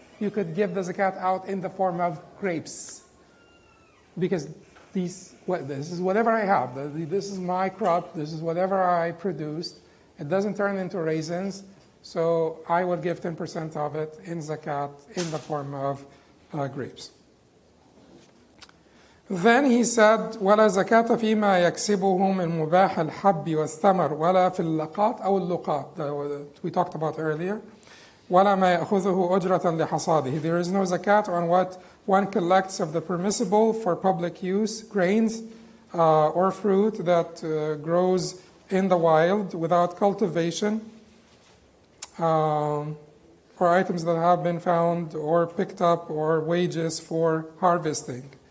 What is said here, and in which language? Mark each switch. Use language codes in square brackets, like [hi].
[en] you could give the zakat out in the form of grapes. Because this is whatever I have. This is my crop. This is whatever I produced. It doesn't turn into raisins. So I will give 10% of it in zakat in the form of grapes. Then he said, [ar] ولا زكاة فيما يكسبه من مباح الحب والثمر ولا في اللقات أو اللقات [en] that we talked about earlier. [ar] ولا ما يأخذه أجرة لحصاده. [en] There is no zakat on what one collects of the permissible for public use, grains or fruit that grows in the wild without cultivation, or items that have been found or picked up, or wages for harvesting.